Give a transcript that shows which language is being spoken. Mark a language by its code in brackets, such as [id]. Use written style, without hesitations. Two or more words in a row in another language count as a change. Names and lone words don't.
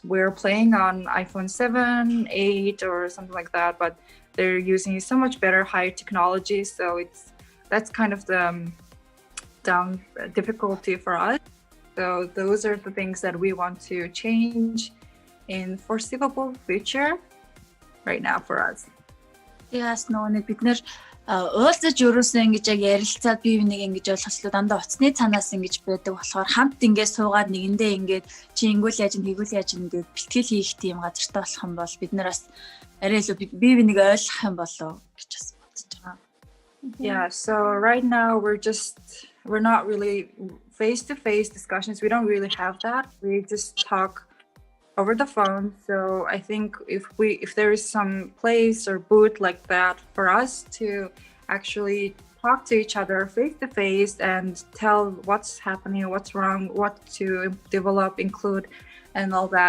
[en] We're playing on iPhone 7, 8 or something like that, but they're using so much better high technology. So that's kind of the difficulty for us. So those are the things that we want to change in foreseeable future right now for us. Yes, [mn] нэг бид нэр уулзаж өрөөсөө ингэж яг ярилцаад бие бинийг ингэж ойлгочлоо дандаа уцсны цанаас ингэж байдаг болохоор хамт ингэж суугаад нэгэндээ ингэж чи ингүүл яаж тэгвэл яаж ингэж бэлтгэл хийх тийм газартай болох юм бол бид нар бас арай илүү бие бинийг ойлгох юм болоо гэж бас бодож байгаа. [en] Yeah, so right now we're not really face-to-face discussions. We don't really have that. We just talk over the phone. So I think if there is some place or booth like that for us to actually talk to each other face to face and tell what's happening, what's wrong, what to develop, include, and all that.